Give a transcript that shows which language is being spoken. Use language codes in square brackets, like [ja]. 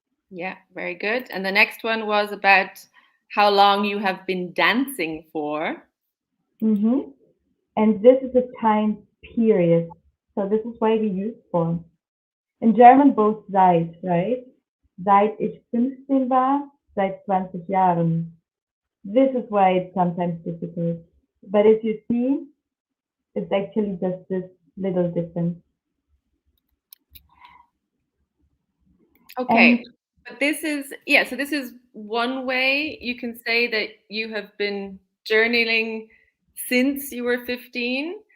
[en] Yeah, very good. And the next one was about how long you have been dancing for. And this is a time period. So this is why we use for. In German, both seit, right? [de] Seit ich 15 war, seit 20 Jahren. [en] This is why it's sometimes difficult. But as you see, it's actually just this little difference. Okay. But this is, so this is one way you can say that you have been journaling since you were 15.